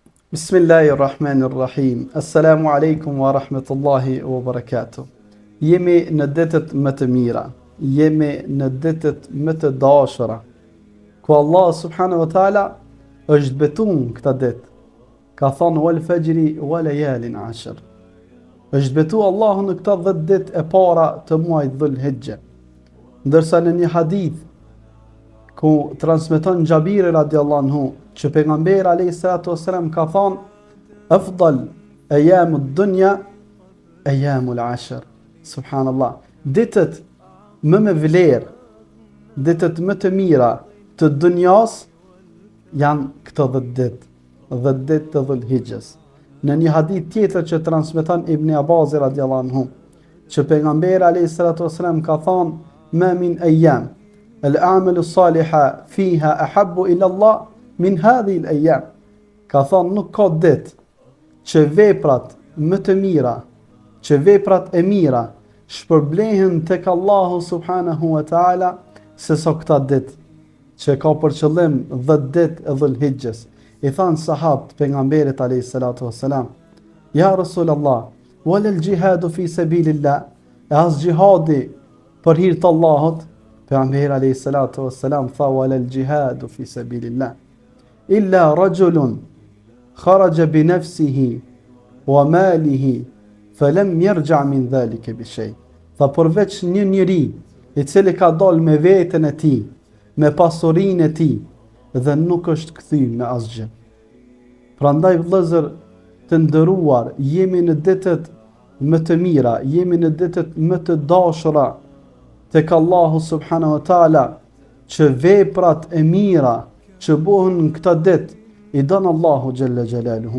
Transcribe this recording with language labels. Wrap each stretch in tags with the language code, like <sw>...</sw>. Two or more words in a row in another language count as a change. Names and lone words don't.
<ar>بسم الله الرحمن الرحيم السلام عليكم ورحمة الله وبركاته.</ar> <sq>Jemi në ditët më të mira, jemi në ditët më të dashura, ku Allah</sq> <ar>سبحانه وتعالى</ar> <sq>është betuar këtë ditë. Ka thënë</sq> <ar>والفجر وليال عشر.</ar> <sq>Është betuar Allahu në këta 10 ditë e para të muajit Dhul-Hijja. Ndërsa në një hadith ku transmeton Xhabiri</sq> <ar>رضي الله عنه</ar> <sq>që pejgamberi</sq> <ar>عليه الصلاة والسلام</ar> <sq>ka thënë</sq> <ar>أفضل أيام الدنيا أيام العشر. Subhanallah.</ar> <sq>Ditët më me vlerë, ditët më të mira të dunjas janë këto 10 ditë, 10 ditë të Dhul-Hijjes. Në një hadith tjetër që transmeton Ibn Abbas</sq> <ar>رضي الله عنه</ar> <sq>që pejgamberi</sq> <ar>عليه الصلاة والسلام</ar> <sq>ka thënë</sq> <ar>ما من أيام الأعمال الصالحة فيها أحب إلى الله من هذه الأيام.</ar> <sq>Ka thënë nuk ka ditë që veprat më të mira, që veprat e mira shpërblehen tek Allahu</sq> <ar>سبحانه وتعالى</ar> <sq>se sa këta ditë që ka për qëllim 10 ditë e Dhul-Hijjes. I thanë sahabët pejgamberit</sq> <ar>عليه الصلاة والسلام, يا رسول الله, ولا الجهاد في سبيل الله,</ar> <sq>as jihadi për hir të Allahut.</sq> <ar>Pejgamberi عليه الصلاة والسلام tha ولا الجهاد في سبيل الله إلا رجل خرج بنفسه وماله فلم يرجع من ذلك بشيء.</ar> <sq>Tha përveç një njeri i cili ka dalë me veten e tij, me pasurinë e tij dhe nuk është kthyer me asgjë. Prandaj vëllezër të nderuar, jemi në ditët më të mira, jemi në ditët më të dashura tek Allahu</sq> <ar>سبحانه وتعالى,</ar> <sq>që veprat e mira që bëhen në këtë ditë i don Allahu</sq> <ar>جل جلاله.</ar>